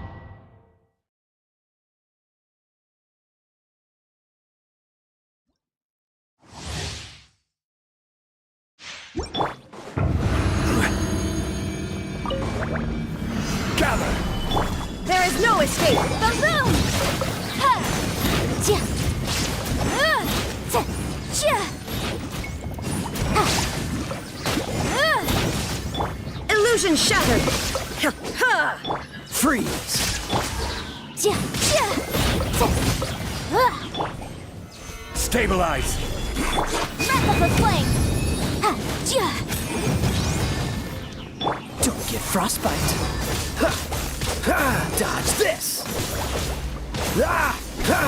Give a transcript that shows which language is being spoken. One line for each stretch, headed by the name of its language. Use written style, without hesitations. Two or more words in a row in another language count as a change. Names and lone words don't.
English: Gather! There is no escape! Boom boom! Ha! Chia! Cha! Chia! Illusion shattered! Ha! Ha! Freeze! Chia! Chia! Cha! Stabilize! Wrap up a flame! Ha! Chia! Don't get frostbite. Ha! Ha! Dodge this! Ah! Ha!